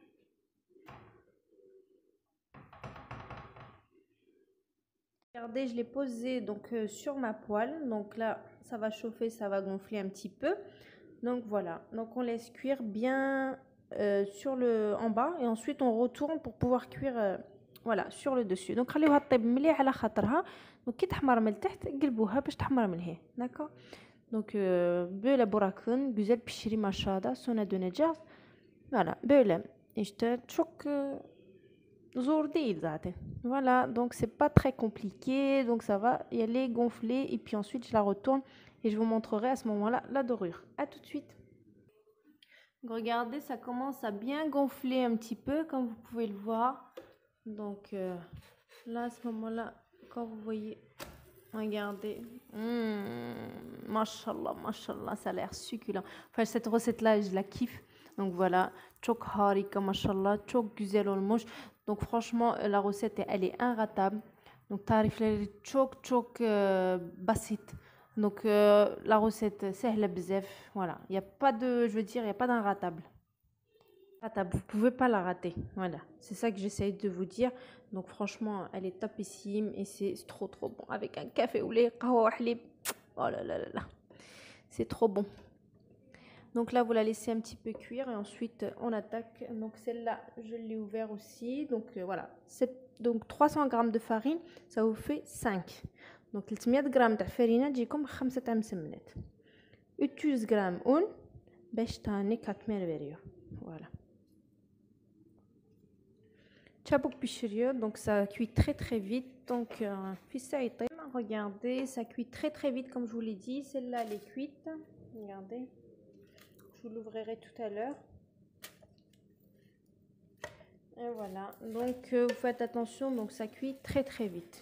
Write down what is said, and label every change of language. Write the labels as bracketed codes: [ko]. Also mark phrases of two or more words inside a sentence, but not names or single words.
[fr] Regardez, je l'ai posé donc sur ma poêle. Donc là, ça va chauffer, ça va gonfler un petit peu. Donc voilà. Donc on laisse cuire bien en bas et ensuite on retourne pour pouvoir cuire voilà sur le dessus. [ar] Donc خليوها تطيب مليح على خاطرها. Donc كي تحمر من التحت قلبوها باش تحمر من الهي. [fr] D'accord. [tr] Donc böyle bırakın, güzel pişirin aşağıda. Sonra döneceğiz. Voilà, böyle. İşte çok zor değil zaten. [fr] Voilà, donc c'est pas très compliqué, donc ça va y aller gonfler et puis ensuite je la retourne et je vous montrerai à ce moment-là la dorure. À tout de suite. Donc, regardez, ça commence à bien gonfler un petit peu comme vous pouvez le voir. Donc là à ce moment-là, quand vous voyez, regardez, [ar] ما شاء الله، ما شاء الله, [fr] ça a l'air succulent. Enfin cette recette-là, je la kiffe. Donc voilà, [tr] çok harika, mashallah, çok güzel olmuş. [fr] Donc franchement, la recette, elle est inratable. [tr] Donc tarifleri çok basit. [fr] Donc la recette, [ar] سهلة بزاف. [fr] Voilà, il n'y a pas de, je veux dire, il n'y a pas d'inratable. Vous pouvez pas la rater. Voilà, c'est ça que j'essaye de vous dire. Donc franchement, elle est topissime et c'est trop bon. Avec un café au lait, [ar] قهوة حليب. [fr] Oh là là là là. C'est trop bon. Donc là, vous la laissez un petit peu cuire et ensuite on attaque. Donc celle-là, je l'ai ouvert aussi. Donc voilà, donc 300 g de farine, ça vous fait 5. Donc 300 g de farine, [ar] تجيكم 5 مسمنات. [tr] 300 g un [ar] باش تاني [tr] katmer veriyor. [fr] Voilà. [tr] Tchabuk pishiriyo, [fr] donc ça cuit très vite. Donc regardez, ça cuit très vite comme je vous l'ai dit. Celle-là, elle est cuite. Regardez. Je vous l'ouvrirai tout à l'heure. Et voilà, donc vous faites attention, donc ça cuit très vite.